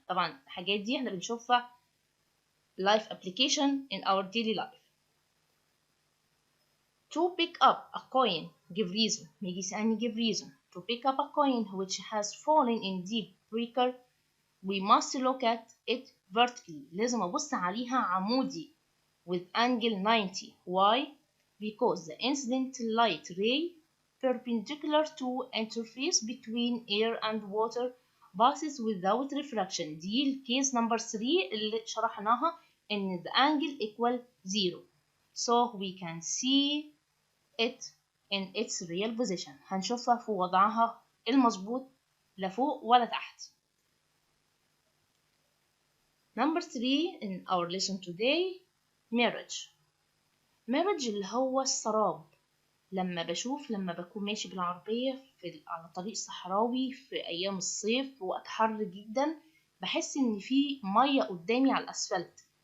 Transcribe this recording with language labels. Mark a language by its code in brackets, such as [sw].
[en] طبعا الحاجات دي احنا بنشوفها life application in our daily life. To pick up a coin give reason. يجي يسألني give reason. To pick up a coin which has fallen in deep breaker we must look at it vertically. [ar] لازم أبص عليها عمودي with angle 90. [en] Why? Because the incident light ray perpendicular to interface between air and water passes without refraction. [ar] دي الكيس نمبر 3 اللي شرحناها إن the angle equal 0. [en] So we can see it in its real position. [ar] هنشوفها في وضعها المظبوط لا فوق ولا تحت. [en] Number 3 in our lesson today, mirage. [ar] mirage اللي هو السراب. لما بكون ماشي بالعربية على طريق صحراوي في أيام الصيف وقت حر جدا بحس إن في مية قدامي على الأسفلت.